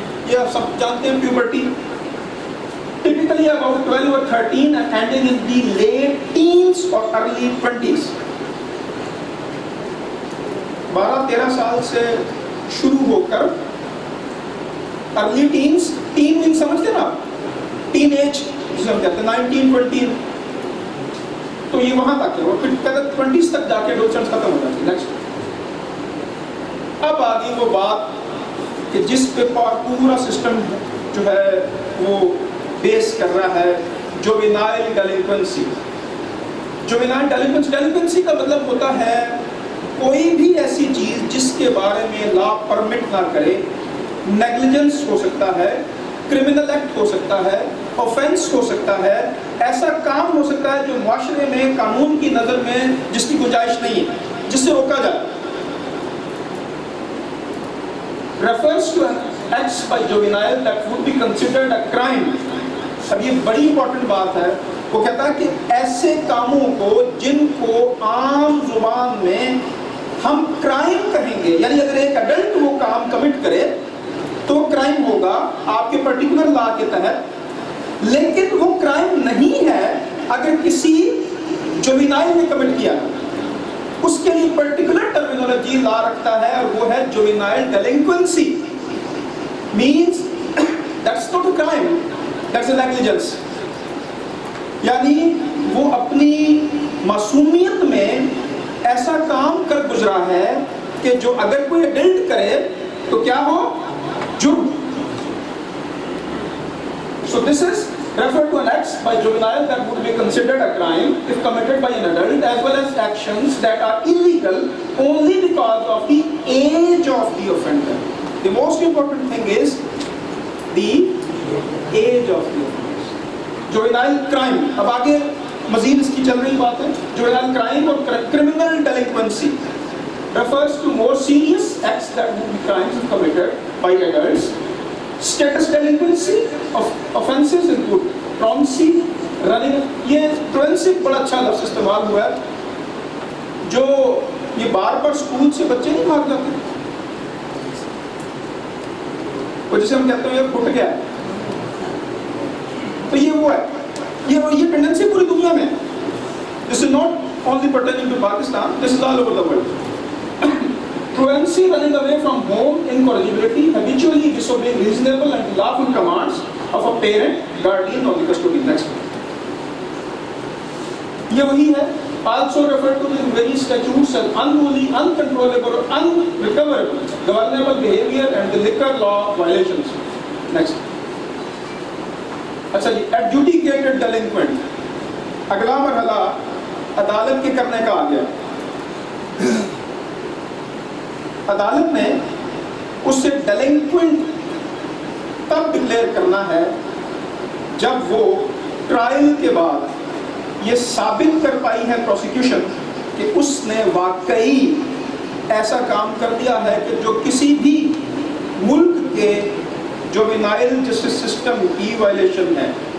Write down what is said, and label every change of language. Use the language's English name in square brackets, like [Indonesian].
[Urdu] یہ آپ سب جانتے ہیں [English] Puberty typically about 12 or 13 and ending in the late teens or early 20s. [Urdu] 12-13 سال سے شروع ہو کر [English] early teens, teen means [Urdu] سمجھتے ہیں آپ ٹین ایج جسے ہم کہتے ہیں 19-20, تو یہ وہاں تک ہے اور پھر 20s تک جا کے ایڈولسنس ختم ہو جاتی ہے. نیکسٹ. اب آگئی وہ بات کہ جس پہ پورا سسٹم جو ہے وہ بیس کر رہا ہے، جوینائل ڈیلنکوینسی. جوینائل ڈیلنکوینسی کا مطلب ہوتا ہے کوئی بھی ایسی چیز جس کے بارے میں لا پرمٹ نہ کرے. نیگلیجنس ہو سکتا ہے، کرمنل ایکٹ ہو سکتا ہے، آفینس ہو سکتا ہے، ایسا کام ہو سکتا ہے جو معاشرے میں قانون کی نظر میں جس کی گنجائش نہیں ہے، جس سے روکا جائے. [English] refers to an acts by juvenile that would be considered a crime. [Urdu] اب یہ بڑی امپورٹنٹ بات ہے. وہ کہتا ہے کہ ایسے کاموں کو جن کو عام زبان میں ہم کرائم کہیں گے، یعنی اگر ایک ایڈلٹ وہ کام کمٹ کرے تو کرائم ہوگا آپ کے پرٹیکولر لا کے تحت، لیکن وہ کرائم نہیں ہے اگر کسی جوینائل نے کمٹ کیا. اس کے لیے پرٹیکولر ٹرمینالوجی لا رکھتا ہے اور وہ ہے juvenile delinquency. [English] Means that's not a crime, that's a negligence. [Urdu] یعنی وہ اپنی معصومیت میں ایسا کام کر گزرا ہے کہ جو اگر کوئی ایڈلٹ کرے تو کیا ہو؟ جرم. [English] So this is referred to an acts by juvenile that would be considered a crime if committed by an adult, as well as actions that are illegal only because of the age of the offender. The most important thing is the age of the offender. Juvenile crime. [Urdu] اب آگے مزید اس کی چل رہی بات ہے. [English] Juvenile crime or criminal delinquency refers to more serious acts that would be crimes if committed by adults. Status delinquency of offenses include truancy, running. [Urdu] یہ truancy بڑا اچھا لفظ استعمال ہوا ہے. جو یہ بار بار اسکول سے بچے نہیں بھاگ جاتے، وہ جسے ہم کہتے ہیں یہ پھٹ گیا، تو یہ وہ ہے. یہ ٹینڈنسی پوری دنیا میں. [English] This is not only pertaining to Pakistan, this is all over the world. Truancy, running away from home, incorrigibility, habitually disobeying reasonable and lawful commands of a parent, guardian or the custodian. Next. [Urdu] یہ وہی ہے. [English] Also referred to in various statutes as unruly, uncontrollable or unrecoverable governable behavior and the liquor law violations. Next. [Urdu] اچھا جی، adjudicated delinquent. اگلا مرحلہ عدالت کے کرنے کا آ گیا. عدالت نے اس سے ڈیلنکوینٹ تب ڈکلیئر کرنا ہے جب وہ ٹرائل کے بعد یہ ثابت کر پائی ہے پروسیکیوشن کہ اس نے واقعی ایسا کام کر دیا ہے کہ جو کسی بھی ملک کے جوینائل جسٹس سسٹم کی وائلیشن ہے.